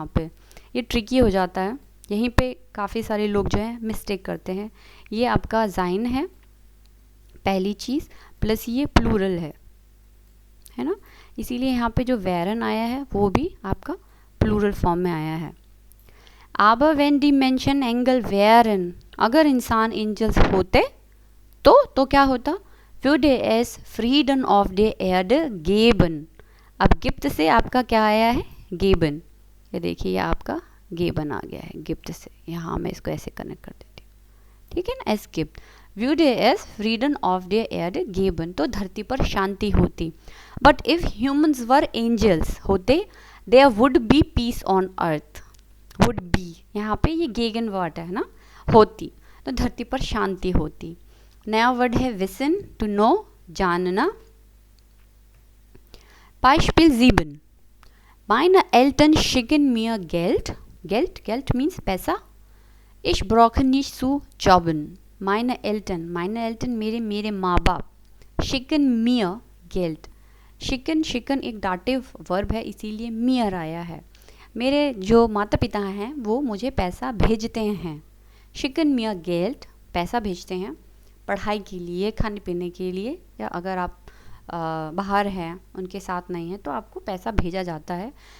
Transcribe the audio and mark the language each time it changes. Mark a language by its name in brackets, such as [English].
[Hindi] यहाँ पे ये ट्रिकी हो जाता है, यहीं पे काफ़ी सारे लोग जो है मिस्टेक करते हैं। ये आपका जाइन है पहली चीज़, प्लस ये प्लूरल है ना, इसीलिए यहाँ पे जो वेरन आया है वो भी आपका प्लूरल फॉर्म में आया है। [German] Aber wenn die Menschen Engel wären, [Hindi] अगर इंसान एंजल्स होते तो क्या होता, [German] würde es Frieden auf der Erde geben। [Hindi] अब गिफ्ट से आपका क्या आया है, गेबन। ये देखिए, ये आपका गेबन आ गया है गिफ्ट से। यहाँ मैं इसको ऐसे कनेक्ट कर देती हूँ, ठीक है ना। S gift [German] würde es Frieden auf der Erde geben, [Hindi] तो धरती पर शांति होती। [English] but if humans were angels [Hindi] होते, [English] There would be peace on earth. [Hindi] Would be यहाँ पे ये गेगन वर्ड है ना, होती, तो धरती पर शांति होती। नया वर्ड है विसन, टू नो, जानना। [German] Beispiel 7. Meine Eltern schicken mir Geld. Geld means [Hindi] पैसा। [German] Ich brauche nicht zu jobben. Meine Eltern [Hindi] मेरे माँ बाप। [German] Schicken mir Geld. [Hindi] शिकन एक डाटिव वर्ब है, इसीलिए मियर आया है। मेरे जो माता पिता हैं वो मुझे पैसा भेजते हैं। शिकन मियर गेल्ट, पैसा भेजते हैं पढ़ाई के लिए, खाने पीने के लिए, या अगर आप बाहर हैं उनके साथ नहीं है तो आपको पैसा भेजा जाता है।